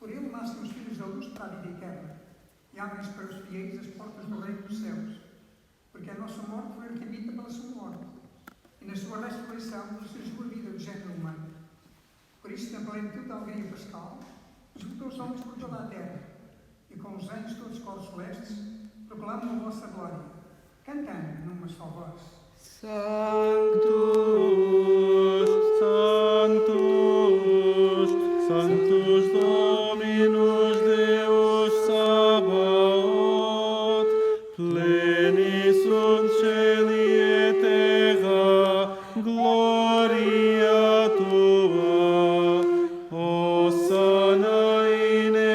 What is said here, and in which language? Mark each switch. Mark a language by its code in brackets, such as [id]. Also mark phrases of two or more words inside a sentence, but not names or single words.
[pt] Por ele nascem os filhos da luz para a vida eterna e abrem-se para os fiéis as portas do reino dos céus, porque a nossa morte foi arquivada pela sua morte, e na sua ressurreição surgiu a vida do género humano. Por isso, na plenitude da alegria pascal, juntou os homens por toda a terra, e com os anjos todos os coros celestes, proclamam a vossa glória, cantando numa só voz. [la] Sanctus, Sanctus, Sanctus Dominus Deus Sabaoth, pleni sunt celi et terra, gloria tua, Hosanna in